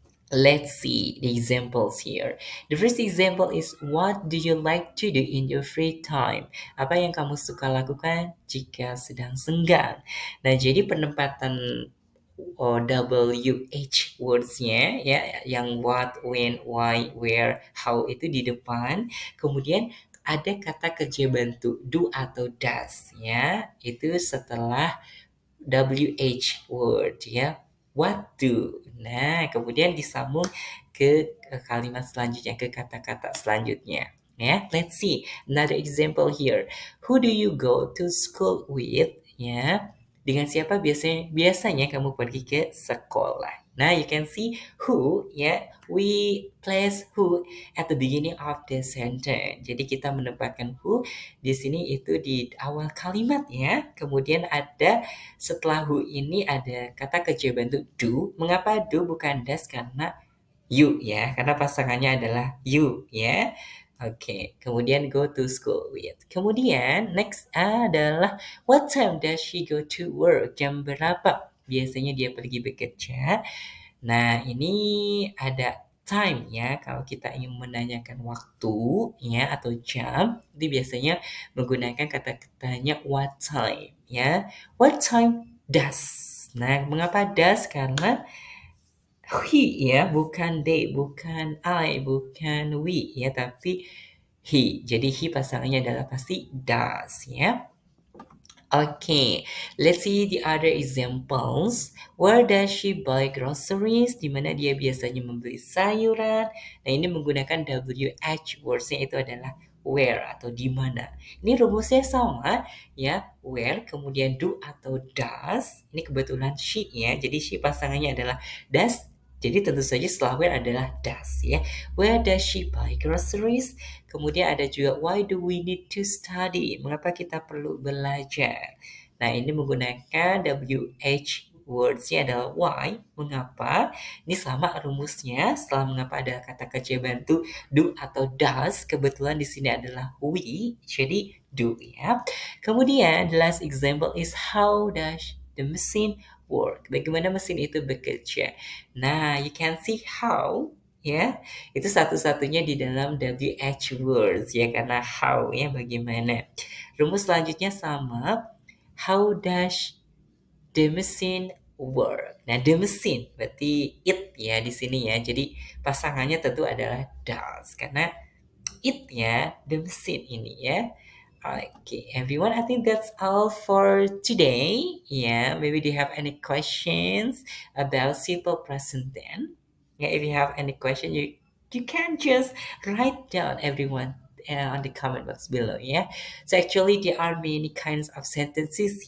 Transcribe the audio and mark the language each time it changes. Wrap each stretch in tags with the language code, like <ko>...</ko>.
<en>Let's see the examples here. The first example is, what do you like to do in your free time?</en> <id>Apa yang kamu suka lakukan jika sedang senggang? Nah, jadi penempatan WH words-nya ya, yang what, when, why, where, how itu di depan. Kemudian ada kata kerja bantu do atau does ya. Itu setelah WH word ya.</id> <en>What do.</en> <id>Nah, kemudian disambung ke kalimat selanjutnya, ke kata-kata selanjutnya.</id> <en>Ya, let's see another example here. Who do you go to school with?</en> <id>Ya, dengan siapa biasanya kamu pergi ke sekolah?</id> <en>Nah, you can see who ya. We place who at the beginning of the sentence.</en> <id>Jadi kita menempatkan who di sini itu di awal kalimat ya. Kemudian ada setelah who ini ada kata kerja bantu do. Mengapa do bukan does? Karena you ya, karena pasangannya adalah you ya. Oke, kemudian go to school with.</id> <en>Kemudian next adalah what time does she go to work?</en> <id>Jam berapa biasanya dia pergi bekerja? Nah, ini ada time ya. Kalau kita ingin menanyakan waktu ya atau jam, itu biasanya menggunakan kata-katanya what time ya.</id> <en>What time does?</en> <id>Nah, mengapa does? Karena he ya, bukan they, bukan I, bukan we ya, tapi he. Jadi he pasangannya adalah pasti does ya.</id> <en>Okay, let's see the other examples. Where does she buy groceries?</en> <id>Di mana dia biasanya membeli sayuran. Nah, ini menggunakan WH words-nya itu adalah where atau di mana. Ini rumusnya sama ya, where kemudian do atau does. Ini kebetulan she ya. Jadi she pasangannya adalah does. Jadi tentu saja setelah where adalah does ya.</id> <en>Where does she buy groceries?</en> <id>Kemudian ada juga</id> <en>why do we need to study?</en> <id>Mengapa kita perlu belajar? Nah, ini menggunakan WH words-nya adalah why, mengapa. Ini sama rumusnya, setelah mengapa ada kata kerja bantu do atau does, kebetulan di sini adalah we, jadi do ya.</id> <en>Kemudian the last example is how does the machine work?</en> <id>Bagaimana mesin itu bekerja? Nah,</id> <en>you can see how</en> <id>ya. Itu satu-satunya di dalam WH words ya, karena how ya bagaimana. Rumus selanjutnya sama,</id> <en>how does the machine work.</en> <id>Nah, the machine berarti it ya di sini ya. Jadi pasangannya tentu adalah does karena it ya, the machine ini ya.</id> <en>Okay, everyone, I think that's all for today. Yeah, maybe do you have any questions about simple present tense? Yeah, if you have any question, you can just write down everyone on the comment box below. Yeah, so actually there are many kinds of sentences.</en>